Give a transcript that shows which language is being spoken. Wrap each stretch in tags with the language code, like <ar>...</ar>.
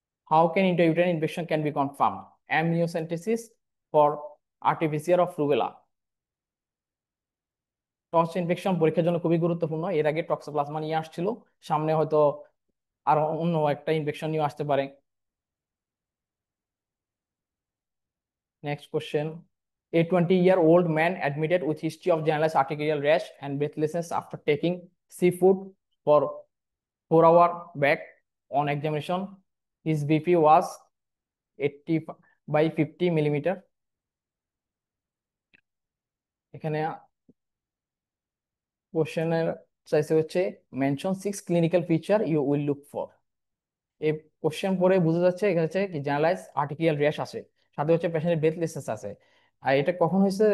<en>How can intrauterine infection can be confirm? Amniocentesis for RTPCR of rubella.</en> <bn>Tux infection পরীক্ষার জন্য খুবই গুরুত্বপূর্ণ। এর আগে টক্সোপ্লাজমা নিয়ে আসছিল, সামনে হয়তো আরো অন্য একটা ইনফেকশন নিয়ে আসতে পারে।</bn> <en>Next question, a 20-year-old man admitted with history of generalized arterial rash and breathlessness after taking seafood for 4 hours back on examination. His BP was 80 by 50 millimeter.</en> <bn>এখানে কোশ্চেনের চাইছে হচ্ছে</bn> <en>Mention 6 clinical feature you will look for.</en> <bn>এই question পরে বোঝা যাচ্ছে এখানে হচ্ছে কি জেনারেলাইজ আর্টিকুলার র্যাশ আছে, সাথে হচ্ছে পেশেন্টের ব্রেথলেসনেস আছে। আর এটা কখন হয়েছে?</bn>